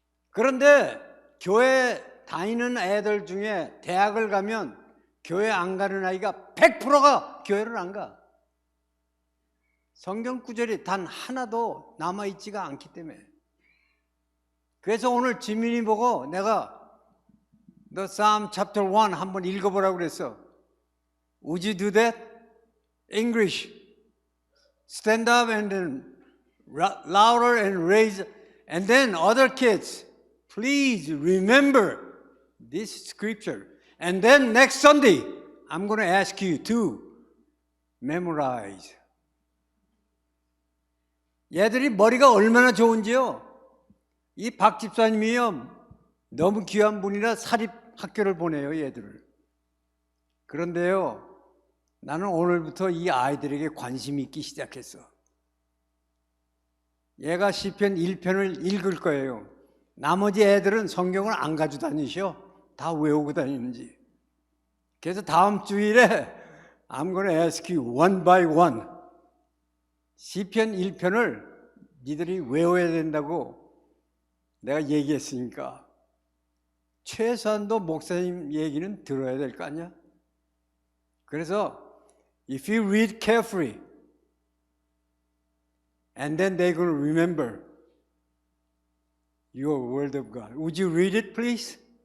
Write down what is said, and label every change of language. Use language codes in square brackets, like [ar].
[ko] 그런데 교회 다니는 애들 중에 대학을 가면 교회 안 가는 아이가 100%가 교회를 안 가. 성경 구절이 단 하나도 남아있지가 않기 때문에. 그래서 오늘 지민이 보고 내가 너 Psalm chapter 1 한번 읽어보라고 그랬어. [en] Would you do that? English. Stand up and then louder and raise. And then other kids, please remember this scripture. And then next Sunday, I'm going to ask you to memorize. [ko] 얘들이 머리가 얼마나 좋은지요. 이 박 집사님이요, 너무 귀한 분이라 사립학교를 보내요, 얘들을. 그런데요, 나는 오늘부터 이 아이들에게 관심이 있기 시작했어. 얘가 시편 1편을 읽을 거예요. 나머지 애들은 성경을 안 가지고 다니셔. 다 외우고 다니는지. 그래서 다음 주일에 [en] I'm going to ask you one by one. [ko] 시편 1편을 니들이 외워야 된다고 내가 얘기했으니까 최소한도 목사님 얘기는 들어야 될 거 아니야? 그래서 [en] if you read carefully and then they're going to remember your word of God. Would you read it, please?